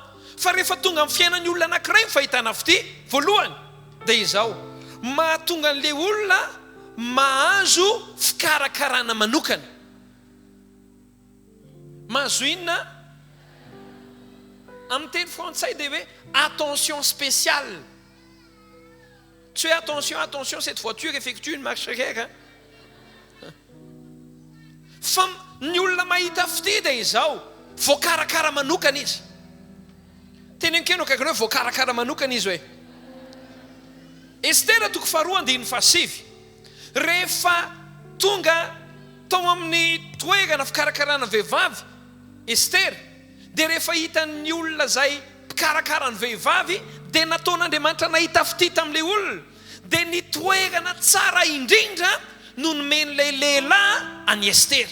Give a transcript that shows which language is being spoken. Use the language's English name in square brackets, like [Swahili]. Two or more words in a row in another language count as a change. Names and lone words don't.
[Malagasy] Fa rehefa tonga amin'ny fiainan'ny olona anankiray ny fahitana fitia, voalohany dia izao, mahatonga an'ilay olona mahazo fikarakarana manokana. Mahazo inona? Amin'ny teny frantsay dia hoe [French] attention spéciale. Tu es attention, cette voiture effectue une marche arrière. [Malagasy] Fa ny olona mahita fitia dia izao, voakarakara manokana izy. Teny ankeno akaikiny hoe voakarakara manokana izy hoe. Estera 2:7. Rehefa tonga tao amin'ny toerana fikarakarana vehivavy Estera, dia rehefa hitan'ny olona zay mpikarakara ny vehivavy, dia nataon'Andriamanitra nahita fitia tamin'ilay olona, dia ny toerana tsara indrindra no nomen'ilay lehilahy any Estera.